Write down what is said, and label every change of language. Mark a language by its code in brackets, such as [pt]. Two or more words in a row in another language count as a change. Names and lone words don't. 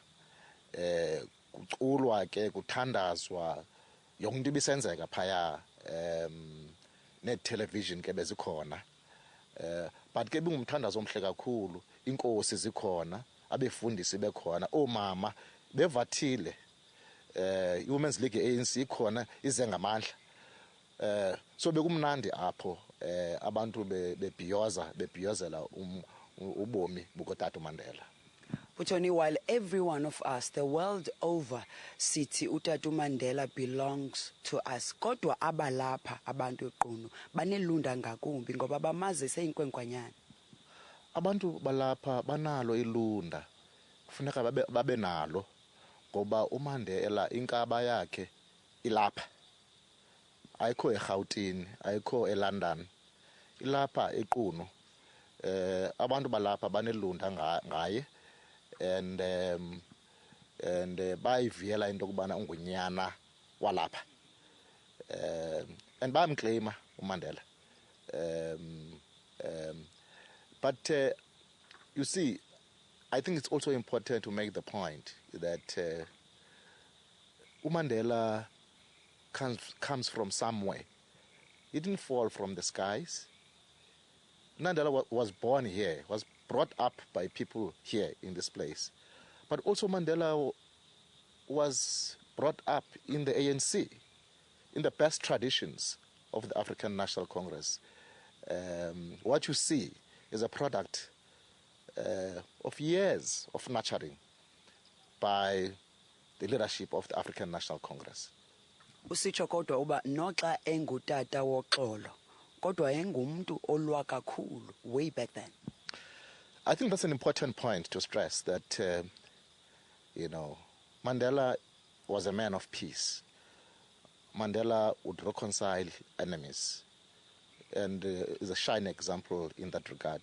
[xh] kuculwa ke kuthandazwa yonke into ibisenzeka phaya net-television ke bezikhona but ke bingumthandazo omhle kakhulu inkosi zikhona abefundisi bekhona omama bevathile i-Women's League ANC ikhona ize ngamandla so bekumnandi apho abantu bebhiyozela ubomi bukaTata Mandela. Butoni, [en] while every one of us the world over [xh] sithi uTata Mandela [en] belongs to us, [xh] kodwa abalapha abantu eQunu banelunda ngakumbi ngoba bamazi seyinkwenkwanyana. Abantu balapha banalo ilunda kufuneka babe nalo ngoba uMandela inkaba yakhe ilapha ayikho eGauteng ayikho eLondon ilapha eQunu abantu balapha banelunda ngaye and bayiviyela into kubana ungunyana walapha and bayamclaima uMandela [en] but you see I think it's also important to make the point that uMandela comes from somewhere. He didn't fall from the skies. Mandela was born here, was brought up by people here in this place. But also Mandela was brought up in the ANC, in the best traditions of the African National Congress. What you see is a product of years of nurturing by the leadership of the African National Congress. [xh] Usitsho kodwa uba noxa engutata woxolo kodwa engumntu olwa kakhulu [en] way back then. I think that's an important point to stress that Mandela was a man of peace. Mandela would reconcile enemies and is a shining example in that regard.